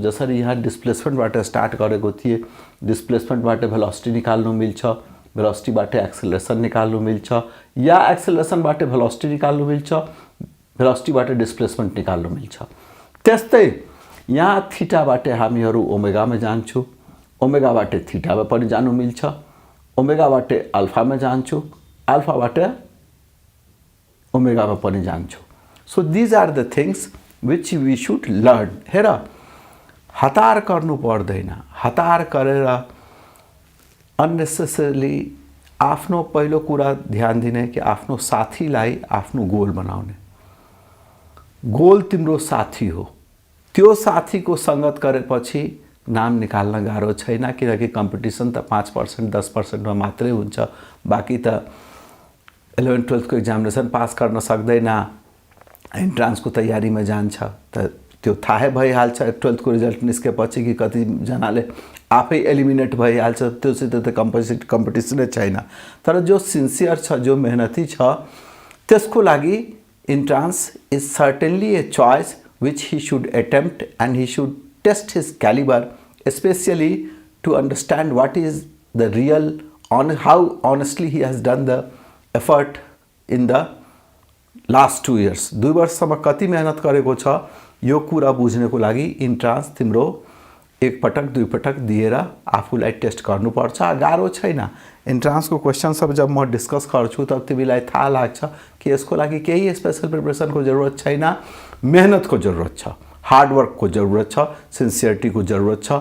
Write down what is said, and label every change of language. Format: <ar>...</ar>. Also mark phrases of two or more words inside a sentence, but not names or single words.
<ne>जसरी यहाँ डिस्प्लेसमेन्टबाट स्टार्ट गरेको थिएँ, डिस्प्लेसमेन्टबाट भेलोसिटी निकाल्नु मिल्छ, भेलोसिटीबाट एक्सेलरेसन निकाल्नु मिल्छ, या एक्सेलरेसनबाट भेलोसिटी निकाल्नु मिल्छ, भेलोसिटीबाट डिस्प्लेसमेन्ट निकाल्नु मिल्छ। त्यस्तै यहाँ थीटाबाट हामीहरू ओमेगामा जान्छौँ, ओमेगाबाट थीटामा पनि जानु मिल्छ, ओमेगाबाट अल्फामा जान्छु, अल्फाबाट ओमेगामा पनि जान्छु।</ne> <en>so these are the things which we should learn.</en> <ne>हेर, हतार गर्नु पर्दैन। हतार गरेर अननेसेसरली आफ्नो पहिलो कुरा ध्यान दिने कि आफ्नो साथीलाई आफ्नो गोल बनाउने। गोल तिम्रो साथी हो। त्यो साथीको सङ्गत गरेपछि नाम निकाल्न गाह्रो छैन, किनकि कम्पिटिसन त 5% 10%मा मात्रै हुन्छ। बाँकी त 11th-12th को एक्जामिनेसन पास गर्न सक्दैन, एन्ट्रान्सको तयारीमा जान्छ, त त्यो थाहै भइहाल्छ 12th को रिजल्ट निस्केपछि कि कतिजनाले आफै एलिमिनेट भइहाल्छ। त्योसित त कम्पिटिसनै छैन। तर जो सिन्सियर छ, जो मेहनती छ, त्यसको लागि एन्ट्रान्स</ne> <en>is certainly a choice which he should attempt, and he should test his caliber, especially to understand what is the real, how honestly he has done the effort in the last 2 years.</en> <ne>2 वर्षमा कति मेहनत गरेको छ यो कुरा बुझ्नको लागि इन्ट्रान्स तिम्रो एक पटक दुई पटक दिएर आफूलाई टेस्ट गर्नुपर्छ। गाह्रो छैन। इन्ट्रान्सको क्वेसन सब जब म डिस्कस गर्छु तब तिमीलाई थाहा लाग्छ कि यसको लागि केही</ne> <en>special preparation</en> <ne>जरुरत छैन, मेहनतको जरुरत छ, हार्डवर्कको जरुरत छ, सिन्सियरिटीको जरुरत छ।</ne>